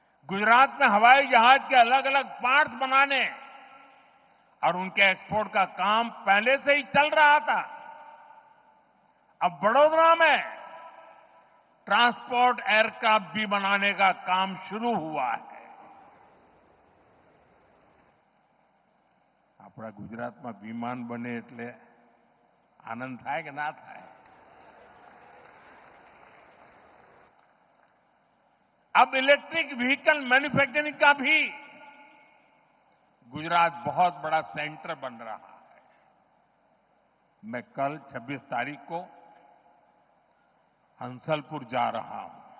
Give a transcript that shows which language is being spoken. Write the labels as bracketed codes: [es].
[hi] गुजरात में हवाई जहाज के अलग अलग पार्ट्स बनाने और उनके एक्सपोर्ट का काम पहले से ही चल रहा था. अब बड़ोदरा में ट्रांसपोर्ट एयरक्राफ्ट भी बनाने का काम शुरू हुआ है. [gu] આપણા ગુજરાતમાં વિમાન બને એટલે આનંદ થાય કે ના થાય? [hi] अब इलेक्ट्रिक व्हीकल मैन्युफैक्चरिंग का भी गुजरात बहुत बड़ा सेंटर बन रहा है. मैं कल 26 तारीख को हंसलपुर जा रहा हूं.